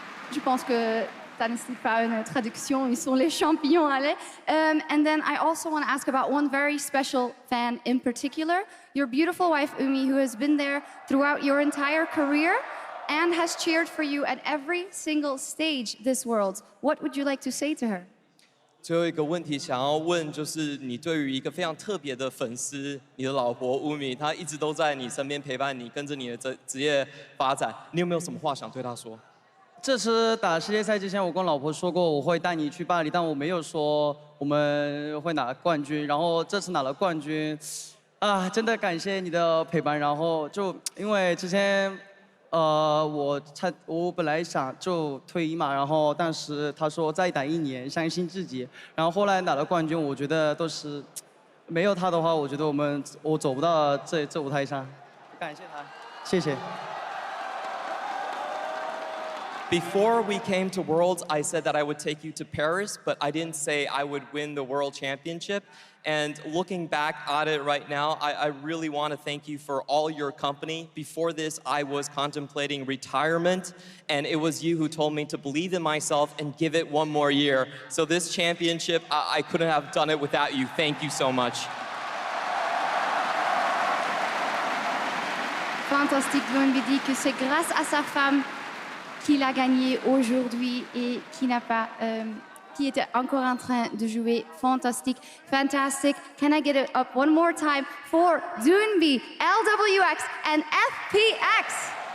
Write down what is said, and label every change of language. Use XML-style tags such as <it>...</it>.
<fr>Je pense que ça ne nécessite pas une traduction, ils sont les champions, allez.</fr> <en>And then I also want to ask about one very special fan in particular, your beautiful wife, Umi, who has been there throughout your entire career and has cheered for you at every single stage this World. What would you like to say to her?</en> <zh>最后一个问题想要问，就是你对于一个非常特别的粉丝，你的老婆乌米，她一直都在你身边陪伴你，跟着你的职业发展，你有没有什么话想对她说？这次打世界赛之前，我跟老婆说过我会带你去巴黎，但我没有说我们会拿冠军。然后这次拿了冠军，真的感谢你的陪伴。然后就因为之前我本来想就退役嘛，然后但是他说再打1年，相信自己。然后后来拿了冠军，我觉得都是没有他的话，我觉得我走不到这舞台上。感谢他，谢谢。</zh> <en>Before we came to Worlds, I said that I would take you to Paris, but I didn't say I would win the World Championship. And looking back at it right now, I really want to thank you for all your company. Before this, I was contemplating retirement, and it was you who told me to believe in myself and give it one more year. So this championship, I couldn't have done it without you. Thank you so much.</en> <fr>Fantastique, Doinby dit que c'est grâce à sa femme qu'il a gagné aujourd'hui et qui était encore en train de jouer. Fantastique,</fr> <en>fantastic. Can I get it up one more time for Doinby, LWX, and FPX?</en>